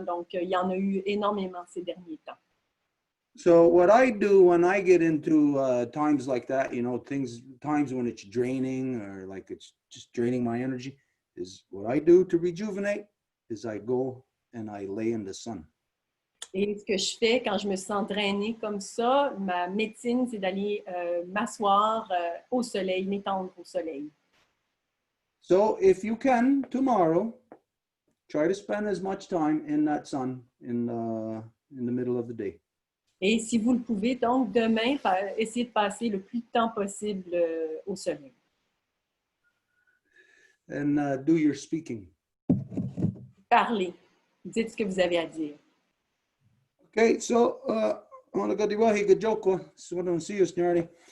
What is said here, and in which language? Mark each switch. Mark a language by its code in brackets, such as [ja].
[fr] Donc, il y en a eu énormément ces derniers temps. [en] So what I do when I get into times like that, you know, times when it's draining or like it's just draining my energy, is what I do to rejuvenate is I go and I lay in the sun. [fr] Et ce que je fais quand je me sens drainée comme ça, ma médecine, c'est d'aller m'asseoir au soleil, m'étendre au soleil. [en] So if you can, tomorrow, try to spend as much time in that sun in the middle of the day. [fr] Et si vous le pouvez, donc demain, essayez de passer le plus de temps possible au soleil. [en] And do your speaking. [fr] Parlez. Dites ce que vous avez à dire. [en] Okay, so on the diwahi gajoko, so I don't see you, Snarty.